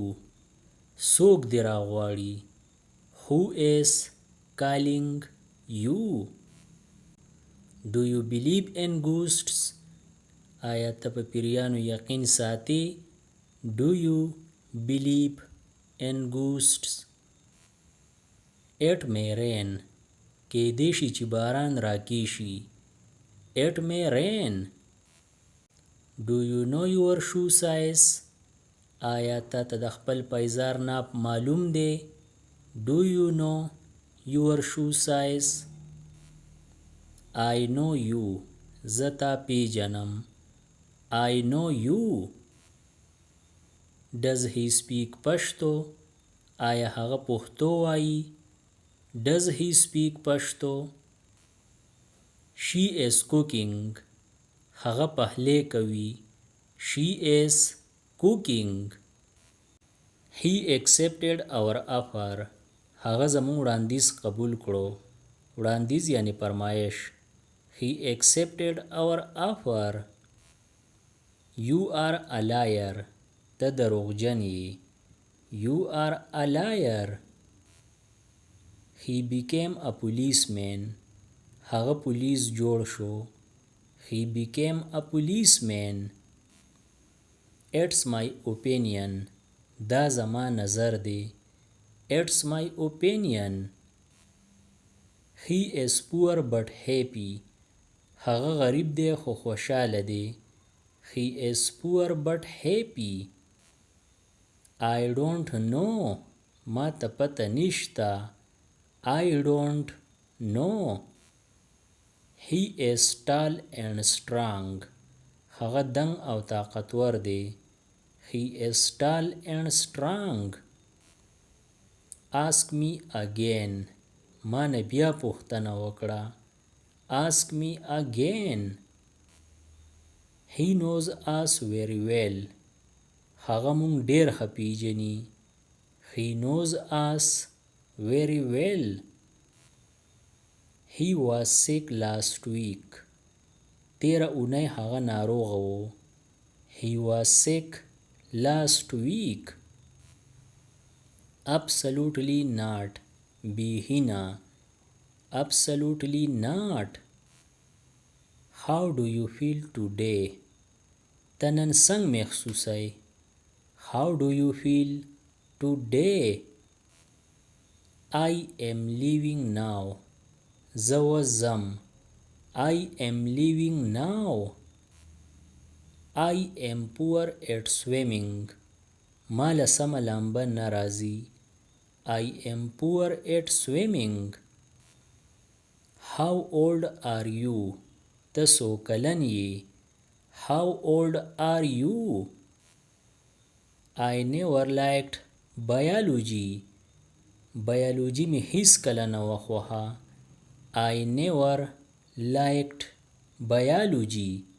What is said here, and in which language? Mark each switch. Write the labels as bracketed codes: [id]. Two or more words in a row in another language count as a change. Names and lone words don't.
[ps] څوک دې راغواړي. [en] Who is calling you? Do you believe in ghosts? [ps] آیا ته په پیریانو یقین ساتي. [en] Do you believe in ghosts? It may rain. [ps] کېدی شي چې باران راکېشي. [en] It may rain. Do you know your shoe size? [ps] آیا تا ته د خپل پایزار ناپ معلوم دی. [en] Do you know your shoe size? I know you. [ps] زه تا پیژنم. [en] I know you. Does he speak Pashto? [ps] آیا هغه پښتو وایي. [en] Does he speak Pashto? She is cooking. [ps] هغه پخلی کوي. [en] She is cooking. He accepted our offer. [ps] هغه زموږ وړاندیز قبول کړو. وړاندیز یعنی فرمایش. [en] He accepted our offer. You are a liar. [ps] ته دروغجن یې. [en] You are a liar. He became a policeman. [ps] هغه پولیس جوړ شو. [en] He became a policeman. It's my opinion. [ps] دا زما نظر دی. [en] It's my opinion. He is poor but happy. [ps] هغه غریب دی خو خوشاله دی. [en] He is poor but happy. I don't know. [ps] ما ته پته نشته. [en] I don't know. He is tall and strong. [ps] هغه دنګ او طاقتور دی. [en] He is tall and strong. Ask me again. [ps] ما نه بیا پوښتنه وکړه. [en] Ask me again. He knows us very well. [ps] هغه مونږ ډیر ښه پیژني. [en] He knows us very well. He was sick last week. [ps] تیره اونۍ هغه ناروغه و. [en] He was sick last week. Absolutely not. [ps] بیهی نه. [en] Absolutely not. How do you feel today? [ps] ته نن څنګه محسوسوې؟ [en] How do you feel today? I am leaving now. [ps] زه اوس ځم. [en] I am leaving now. I am poor at swimming. [ps] ما له سمه لامبه نه راځي. [en] I am poor at swimming. How old are you? [ps] ته څو کلن یې؟ [en] How old are you? I never liked biology. [ps] biology می هیڅ کله نه وخوښه. [en] I never liked biology.